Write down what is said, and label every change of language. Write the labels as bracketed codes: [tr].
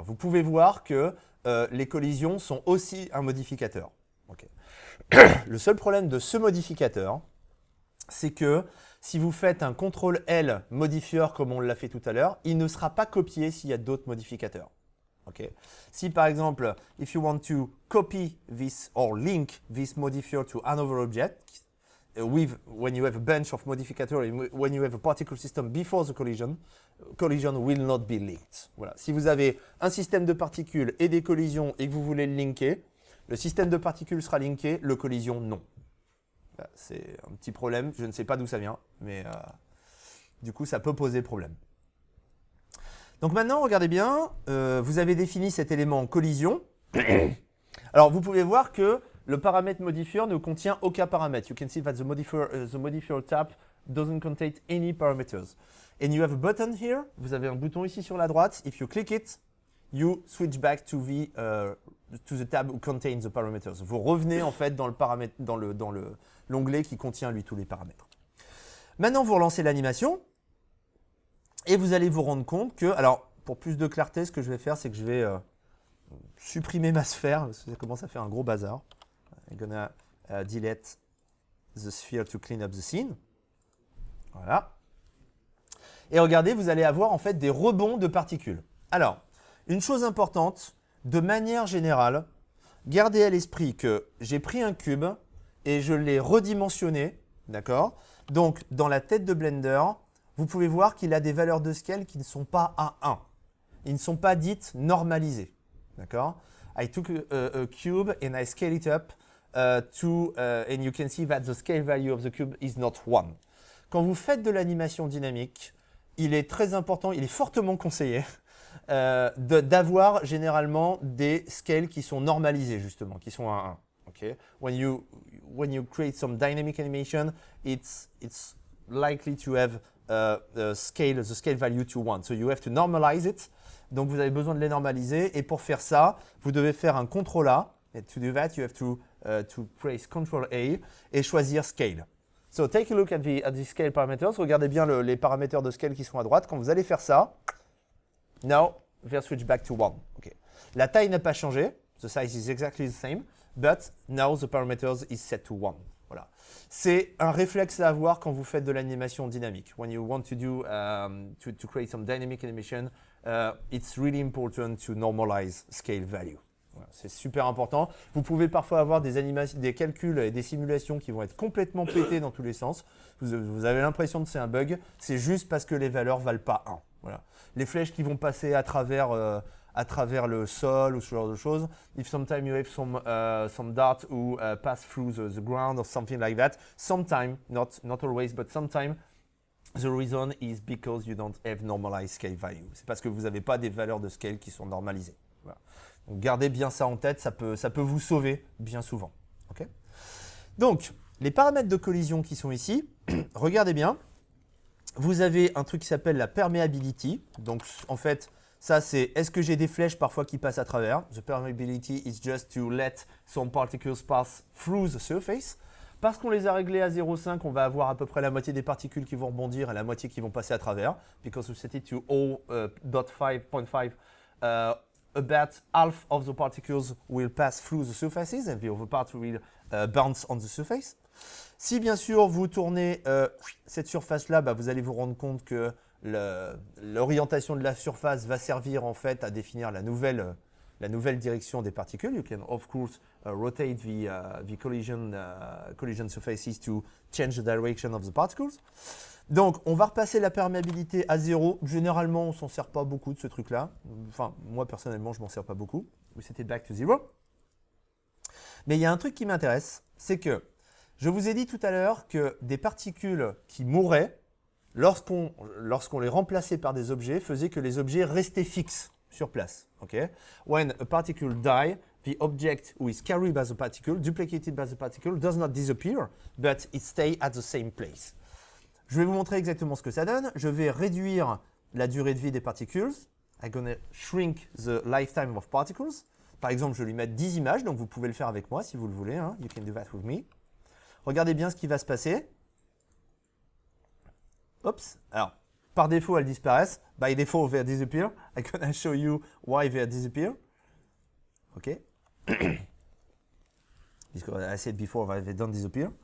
[fr] Vous pouvez voir que les collisions sont aussi un modificateur. Okay. Le seul problème de ce modificateur, c'est que si vous faites un CTRL-L modifier comme on l'a fait tout à l'heure, il ne sera pas copié s'il y a d'autres modificateurs. [en] Okay. [fr] Si par exemple, [en] if you want to copy this or link this modifier to another object, when you have a bunch of modificators, when you have a particle system before the collision, collision will not be linked. [fr] Voilà. Si vous avez un système de particules et des collisions et que vous voulez le linker, le système de particules sera linké, le collision non. C'est un petit problème, je ne sais pas d'où ça vient, mais du coup ça peut poser problème. Donc maintenant, regardez bien, vous avez défini cet élément en collision. Alors vous pouvez voir que le paramètre modifier ne contient aucun paramètre. [en] You can see that the modifier tab doesn't contain any parameters. And you have a button here. [fr] Vous avez un bouton ici sur la droite. [en] If you click it, you switch back to the tab who contains the parameters. [fr] Vous revenez en fait dans le paramètre, dans l'onglet qui contient lui tous les paramètres. Maintenant, vous relancez l'animation et vous allez vous rendre compte que, alors pour plus de clarté, ce que je vais faire, c'est que je vais supprimer ma sphère parce que ça commence à faire un gros bazar. [en] I'm gonna delete the sphere to clean up the scene. [fr] Voilà. Et regardez, vous allez avoir en fait des rebonds de particules. Alors, une chose importante, de manière générale, gardez à l'esprit que j'ai pris un cube et je l'ai redimensionné, d'accord? Donc, dans la tête de Blender, vous pouvez voir qu'il a des valeurs de scale qui ne sont pas à 1. Ils ne sont pas dites normalisées, d'accord? [en] I took a cube and I scale it up and you can see that the scale value of the cube is not 1. [fr] Quand vous faites de l'animation dynamique, il est très important, il est fortement conseillé d'avoir généralement des scales qui sont normalisés justement, qui sont à 1. [en] Okay? When you create some dynamic animation, it's likely to have the scale value to 1. So you have to normalize it. [fr] Donc vous avez besoin de les normaliser et pour faire ça, vous devez faire un CTRL-A. [en] And to do that, you have to press CTRL-A [fr] et choisir Scale. [en] So take a look at the scale parameters. [fr] Regardez bien les paramètres de scale qui sont à droite. Quand vous allez faire ça, [en] now we'll switch back to 1. [fr] Okay. La taille n'a pas changé. [en] The size is exactly the same, but now the parameters is set to 1. [fr] Voilà. C'est un réflexe à avoir quand vous faites de l'animation dynamique. [en] When you want to do to create some dynamic animation, it's really important to normalize scale value. [fr] Voilà, c'est super important. Vous pouvez parfois avoir des calculs et des simulations qui vont être complètement pétés dans tous les sens. Vous avez l'impression que c'est un bug. C'est juste parce que les valeurs ne valent pas 1. Voilà. Les flèches qui vont passer à travers le sol ou ce genre de choses. [en] If sometime you have some dart who pass through the ground or something like that. Sometime, not always, but sometime, the reason is because you don't have normalized scale value. [fr] C'est parce que vous n'avez pas des valeurs de scale qui sont normalisées. Voilà. Donc gardez bien ça en tête, ça peut vous sauver bien souvent. Okay. Donc, les paramètres de collision qui sont ici, regardez bien. Vous avez un truc qui s'appelle la permeability. Donc, en fait, ça, c'est est-ce que j'ai des flèches parfois qui passent à travers. [en] The permeability is just to let some particles pass through the surface. [fr] Parce qu'on les a réglés à 0,5, on va avoir à peu près la moitié des particules qui vont rebondir et la moitié qui vont passer à travers. [en] Because we set it to 0.5, about half of the particles will pass through the surfaces and the other part will bounce on the surface. [fr] Si bien sûr vous tournez cette surface-là, vous allez vous rendre compte que l'orientation de la surface va servir en fait à définir la nouvelle direction des particules. [en] You can of course rotate the collision surfaces to change the direction of the particles. [fr] Donc, on va repasser la perméabilité à 0. Généralement, on ne s'en sert pas beaucoup de ce truc-là. Enfin, moi, personnellement, je ne m'en sers pas beaucoup. [en] We set it back to 0. [fr] Mais il y a un truc qui m'intéresse, c'est que je vous ai dit tout à l'heure que des particules qui mouraient, lorsqu'on les remplaçait par des objets, faisaient que les objets restaient fixes sur place. [en] Okay? When a particle die, the object who is carried by the particle, duplicated by the particle, does not disappear, but it stays at the same place. [fr] Je vais vous montrer exactement ce que ça donne. Je vais réduire la durée de vie des particules. [en] I'm going to shrink the lifetime of particles. [fr] Par exemple, je vais lui mettre 10 images, donc vous pouvez le faire avec moi si vous le voulez. Hein. [en] You can do that with me. [fr] Regardez bien ce qui va se passer. Oups. Alors, par défaut, elles disparaissent. [en] By default, they disappear. I'm going to show you why they disappear. OK. Because I said before they don't disappear.